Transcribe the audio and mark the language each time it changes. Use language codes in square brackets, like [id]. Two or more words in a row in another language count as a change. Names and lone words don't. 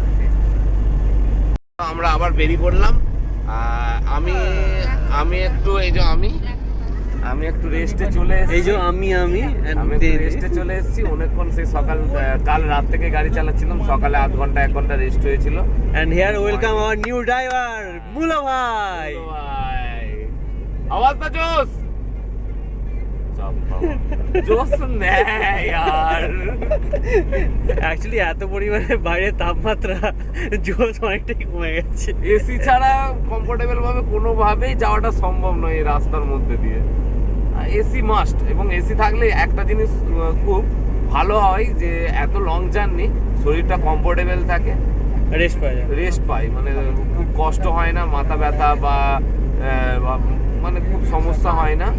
[bn] আমরা আবার বেরিয়ে পড়লাম। আমি একটু আমি একটু রেস্টে চলে এসেছি। এই যে আমি রেস্টে চলে এসেছি অনেকক্ষণ, সেই কাল রাত থেকে গাড়ি চালাচ্ছিলাম, সকালে 1 ঘন্টা 1 ঘন্টা রেস্ট হয়েছিল। [en] and here welcome our new driver মুলা ভাই। [hi] आवाज ना जोश जोश नहीं यार [bn] অ্যাকচুয়ালি এত পরিমাণে বাইরে তাপমাত্রা জোশ অনেকটাই কমে গেছে। এসি ছাড়া কমফোর্টেবল ভাবে কোনোভাবেই যাওয়াটা সম্ভব নয় এই রাস্তার মধ্যে দিয়ে। এসি মাস্ট, এবং এসি থাকলে একটা জিনিস খুব ভালো হয় যে এত [en] long journey [bn] শরীরটা কমফোর্টেবল থাকে, রেস্ট পাই, মানে খুব কষ্ট হয় না, মাথা ব্যথা বা মানে খুব সমস্যা হয় না।